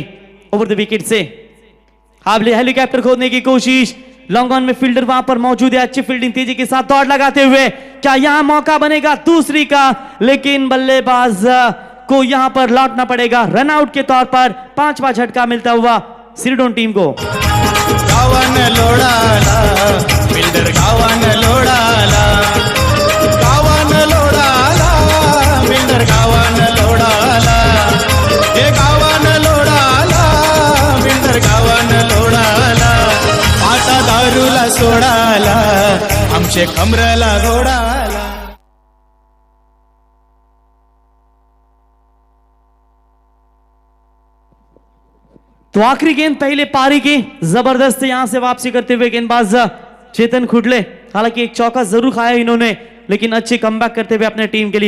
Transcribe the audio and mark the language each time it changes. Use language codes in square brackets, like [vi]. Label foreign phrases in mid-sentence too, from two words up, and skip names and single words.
[en] over the wicket [hi] से हाबले हेलीकॉप्टर खोदने की कोशिश, [en] long on [hi] में फील्डर वहां पर मौजूद है। अच्छी फील्डिंग तेजी के साथ दौड़ लगाते हुए, क्या यहां मौका बनेगा दूसरी का, लेकिन बल्लेबाज को यहां पर लौटना पड़ेगा। [en] run out [hi] के तौर पर 5वां झटका मिलता हुआ शिरडोन टीम को। [mr] गावान लोडाला बिल्डर गावान लोडाला, गावान लोडाला बिल्डर गावान लोडाला, हे गावान लोडाला बिल्डर गावान लोडाला, आता दारूला सोडाला आमचे कमरेला घोडाला। [hi] तो आखिरी गेंद पहले पारी की, जबरदस्त यहां से वापसी करते हुए गेंदबाज चेतन खुडले। हालांकि एक चौका जरूर खाया इन्होंने, लेकिन अच्छी कमबैक करते हुए अपने टीम के लिए।